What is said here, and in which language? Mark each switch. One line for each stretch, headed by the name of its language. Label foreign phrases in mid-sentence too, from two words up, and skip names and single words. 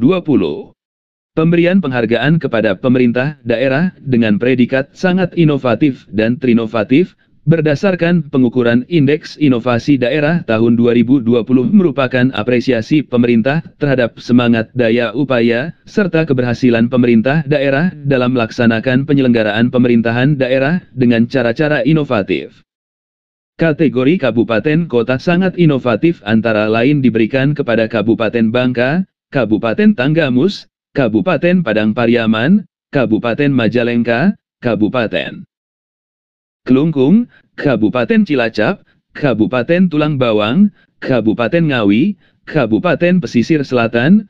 Indonesian: Pemberian penghargaan kepada pemerintah daerah dengan predikat sangat inovatif dan trinovatif, berdasarkan pengukuran Indeks Inovasi Daerah tahun 2020 merupakan apresiasi pemerintah terhadap semangat daya upaya, serta keberhasilan pemerintah daerah dalam melaksanakan penyelenggaraan pemerintahan daerah dengan cara-cara inovatif. Kategori Kabupaten Kota sangat inovatif antara lain diberikan kepada Kabupaten Bangka, Kabupaten Tanggamus, Kabupaten Padang Pariaman, Kabupaten Majalengka, Kabupaten Kelungkung, Kabupaten Cilacap, Kabupaten Tulang Bawang, Kabupaten Ngawi, Kabupaten Pesisir Selatan,